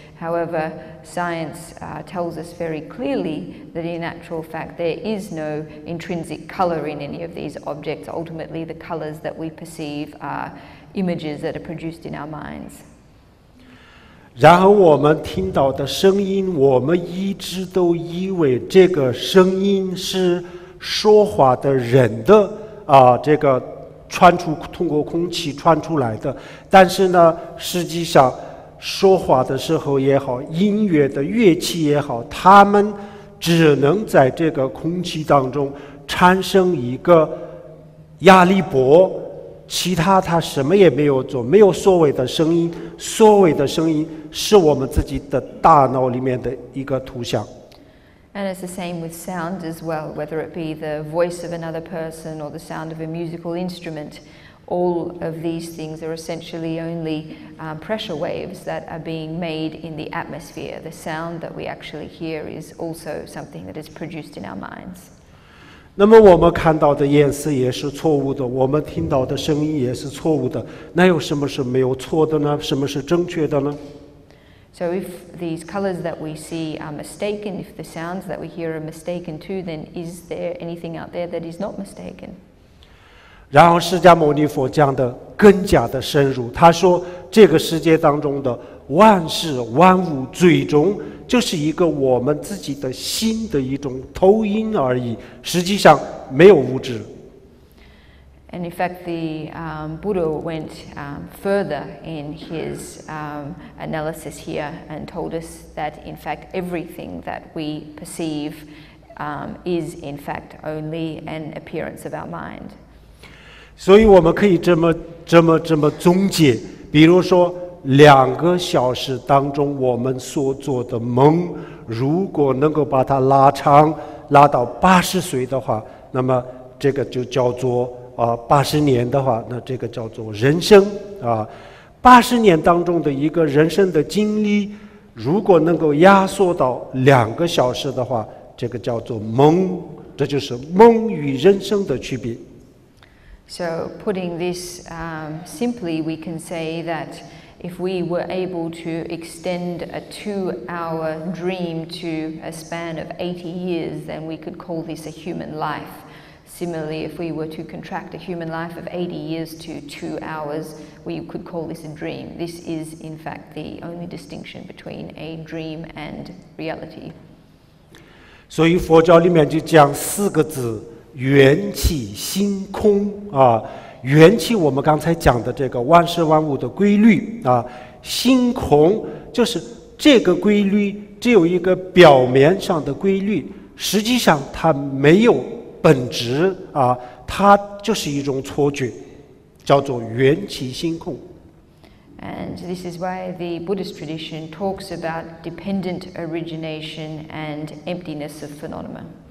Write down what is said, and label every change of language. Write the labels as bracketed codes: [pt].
[en] However, science tells us very clearly that in actual fact there is no intrinsic color in any of these objects. Ultimately, the colors that we perceive are images that are produced in our minds. [zh] 然后我们听到的声音，我们一直都以为这个声音是说话的人的这个通过空气传出来的。但是呢，实际上说话的时候也好，音乐的乐器也好，他们只能在这个空气当中产生一个压力波，其他它什么也没有做，没有所谓的声音。所谓的声音是我们自己的大脑里面的一个图像。 [en] And it's the same with sound as well, whether it be the voice of another person or the sound of a musical instrument. All of these things are essentially only pressure waves that are being made in the atmosphere. The sound that we actually hear is also something that is produced in our minds. [zh] 那么我们看到的颜色也是错误的，我们听到的声音也是错误的，那有什么是没有错的呢？什么是正确的呢？ [en] So if these colors that we see are mistaken, if the sounds that we hear are mistaken too, then is there anything out there that is not mistaken? [zh] 然后释迦牟尼佛讲的更加的深入，他说这个世界当中的万事万物最终就是一个我们自己的心的一种投影而已，实际上没有物质。 [en] And in fact, the Buddha went further in his analysis here and told us that in fact everything that we perceive is in fact only an appearance of our mind. [zh] 所以我们可以这么总结，比如说2个小时当中我们所做的梦，如果能够把它拉长，拉到80岁的话，那么这个就叫做80年的话，那这个叫做人生80年当中的一个人生的经历，如果能够压缩到2个小时的话，这个叫做梦，这就是梦与人生的区别。 [en] So putting this simply, we can say that if we were able to extend a 2-hour dream to a span of 80 years, then we could call this a human life. Similarly, if we were to contract a human life of 80 years to 2 hours, we could call this a dream. This is, in fact, the only distinction between a dream and reality. [zh] 所以佛教里面就讲4个字：缘起心空缘起我们刚才讲的这个万事万物的规律心空就是这个规律只有一个表面上的规律，实际上它没有本质它就是一种错觉。叫做缘起心空。 [en] And this is why the Buddhist tradition talks about dependent origination and emptiness of phenomena.